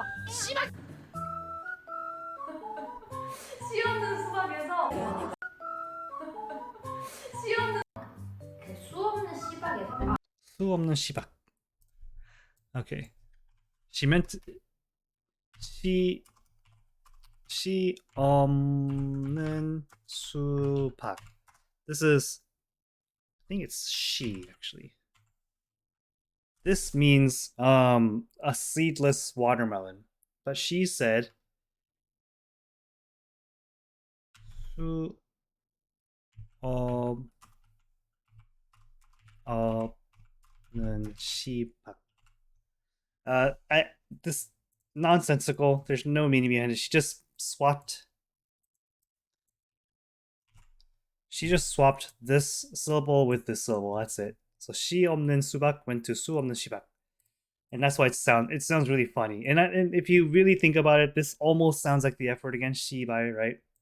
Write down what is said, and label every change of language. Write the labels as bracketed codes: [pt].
[ko] 씨박 씨 없는 수박에서 씨 없는 수 없는 시박. Okay. [en] She meant [ko] 시 없는 수박. [en] This is, I think it's she actually. This means a seedless watermelon. But she said [ko] 수 없는 시박. [en] This nonsensical. There's no meaning behind it. She just swapped this syllable with this syllable. That's it. So [ko] 시 없는 수박 [en] went to [ko] 수 없는 시박. [en] And that's why it sounds really funny. And if you really think about it, this almost sounds like the F word again, 시발, right?